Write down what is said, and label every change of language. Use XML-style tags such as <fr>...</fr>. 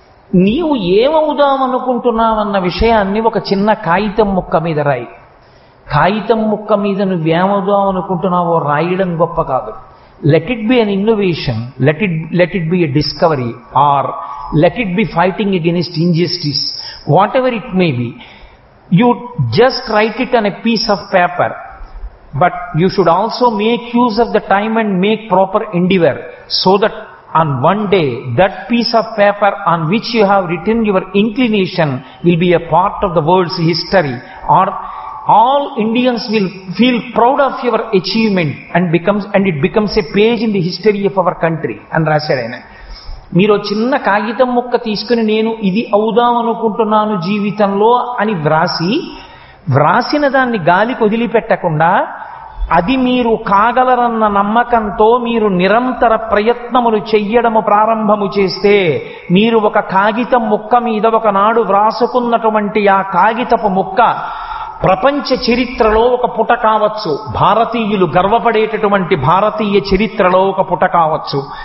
<te>నీవు ఏమవుదామనుకుంటున్నావన్న విషయాన్ని ఒక చిన్న కాగితం ముక్క మీద రాయి. కాగితం ముక్క మీద నువ్వేమవుదామనుకుంటున్నావో రాయడం గొప్ప కాదు.</te> <en>Let it be an innovation, let it be a discovery, or let it be fighting against injustice. whatever it may be. You just write it on a piece of paper, but you should also make use of the time and make proper endeavor, so that on one day that piece of paper on which you have written your inclination will be a part of the world's history, or all Indians will feel proud of your achievement and it becomes a page in the history of our country.</en> <te>అని రాశాడు ఆయన. మీరు చిన్న కాగితం ముక్క తీసుకుని నేను ఇది అవుదాం అనుకుంటున్నాను జీవితంలో అని వ్రాసిన దాన్ని గాలికి వదిలిపెట్టకుండా అది మీరు కాగలరన్న నమ్మకంతో మీరు నిరంతర ప్రయత్నములు చెయ్యడము ప్రారంభము చేస్తే, మీరు ఒక కాగితం ముక్క మీద ఒకనాడు వ్రాసుకున్నటువంటి ఆ కాగితపు ముక్క ప్రపంచ చరిత్రలో ఒక పుట కావచ్చు, భారతీయులు గర్వపడేటటువంటి భారతీయ చరిత్రలో ఒక పుట కావచ్చు.</te>